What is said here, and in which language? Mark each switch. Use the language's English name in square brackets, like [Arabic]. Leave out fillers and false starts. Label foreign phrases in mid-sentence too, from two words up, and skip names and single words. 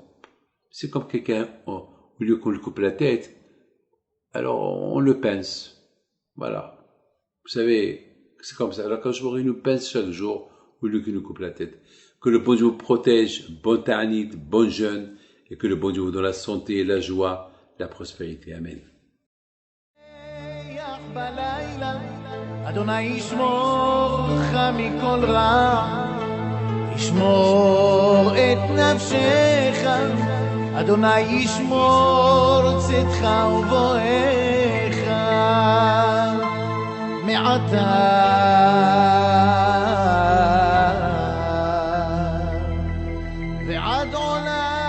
[French] C'est comme quelqu'un, au lieu qu'on lui coupe la tête, alors on le pince. Voilà. Vous savez, c'est comme ça. Alors Akash Baruch Hu nous pince chaque jour, au lieu qu'il nous coupe la tête. Que le bon Dieu vous protège, bon ta'anit, bon jeûne, et que le bon Dieu vous donne la santé, la joie, la prospérité. Amen. [Hebrew] אדוני ישמור אותך מכל רע, ישמור את נפשך, אדוני ישמור צאתך ובואך מעתה ועד עולם